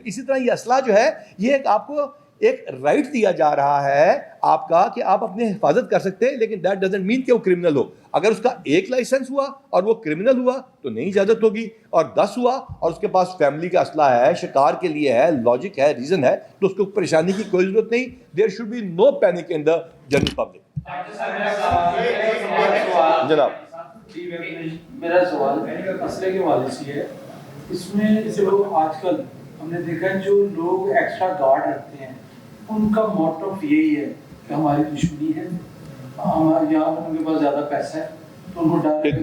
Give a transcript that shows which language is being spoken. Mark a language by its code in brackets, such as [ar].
[ur] اسی طرح یہ اسلحہ جو ہے یہ ایک آپ کو ایک رائٹ دیا جا رہا ہے آپ کا کہ آپ اپنی حفاظت کر سکتے ہیں, لیکن [en] that doesn't mean [ur] کہ وہ کرمنل ہو. اگر اس کا ایک لائسنس ہوا اور وہ کرمنل ہوا تو نہیں اجازت ہوگی, اور 10 ہوا اور اس کے پاس فیملی کا اسلحہ ہے, شکار کے لیے ہے, لاجک ہے, ریزن ہے, تو اس کو پریشانی کی کوئی ضرورت نہیں. [en] There should be no panic in the general public. [ur] جناب میرا سوال مسئلے کے حوالے سے ہے, اس میں جو آج کل ہم نے دیکھا ہے جو لوگ ایکسٹرا گارڈ رکھتے ہیں ان کا موٹو یہی ہے کہ ہماری دشمنی ہے, یا ان کے پاس زیادہ پیسہ ہے تو ان کو ڈر.